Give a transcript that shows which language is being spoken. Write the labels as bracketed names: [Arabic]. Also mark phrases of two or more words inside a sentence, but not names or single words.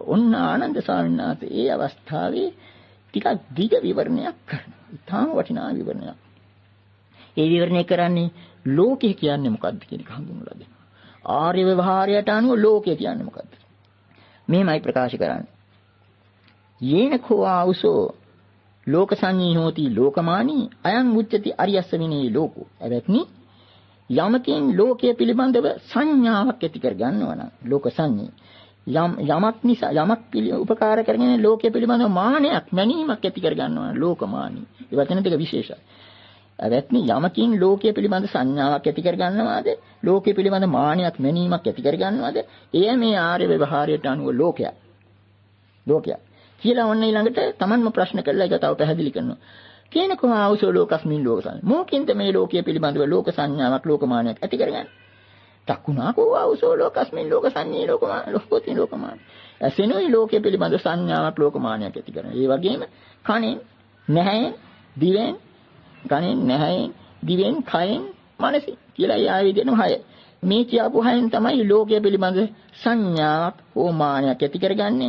[Sinhala] ඔන්න ආනන්ද ස්වාමීන් වහන්සේ ඒ අවස්ථාවේ ටිකක් දිග විවරණයක් කරනවා. ඉතාම වටිනා විවරණයක්. ඒ විවරණය කරන්නේ ලෝකය කියන්නේ මොකක්ද කියන එක හඳුන්වලා දෙනවා. ආර්ය ව්‍යවහාරයට අනුව ලෝකය කියන්නේ මොකක්ද? මේමයි ප්‍රකාශ කරන්නේ. [Pali] යේන කෝ ආවුසෝ ලෝක සංඤී හෝති ලෝකමානී අයං උච්චති අරියස්ස විනේ ලෝකෝ. [Sinhala] එවත්නි යමකින් ලෝකයේ පිළිබඳව සංඥාවක් ඇති කර ගන්නවා නම් [Pali] ලෝක සංඤී [Sinhala] යමක් නිසා යමක් උපකාර කරගෙන ලෝකයේ පිළිබඳව මානයක් මැනීමක් ඇති කර ගන්නවා ලෝකමානී. ඒ වචන දෙක විශේෂයි. එවත්නි යමකින් ලෝකයේ පිළිබඳ සංඥාවක් ඇති කර ගන්නවාද ලෝකයේ පිළිබඳ මානයක් මැනීමක් ඇති කර ගන්නවාද එය මේ ආර්ය ව්‍යවහාරයට අනුව ලෝකයක්. කියලා ඔන්න ඊළඟට තමන්ම ප්‍රශ්න කළා ඒක තව පැහැදිලි කරනවා. [Pali] කේනකෝ ආවසෝ ලෝකස්මින් ලෝකසං. [Sinhala] මොකින්ද මේ ලෝකයේ පිළිබඳව ලෝක සංඥාවක් ලෝකමානයක් ඇති කරගන්නේ? [Pali] තක්ුණා කෝ ආවසෝ ලෝකස්මින් ලෝකසංඤී ලෝකෝති ලෝකමාන. [Sinhala] ඇසෙනුයි ලෝකයේ පිළිබඳව සංඥාවක් ලෝකමානයක් ඇති කරනවා. ඒ වගේම කනෙන්, නැහැෙන්, දිවෙන්, කනෙන්, නැහැෙන්, දිවෙන්, කයෙන්, මනසෙන් කියලා ඒ ආයෙ විදිහටම හය. මේ කියපු හයෙන් තමයි ලෝකයේ පිළිබඳව සංඥාවක් හෝ මානයක් ඇති කරගන්නේ.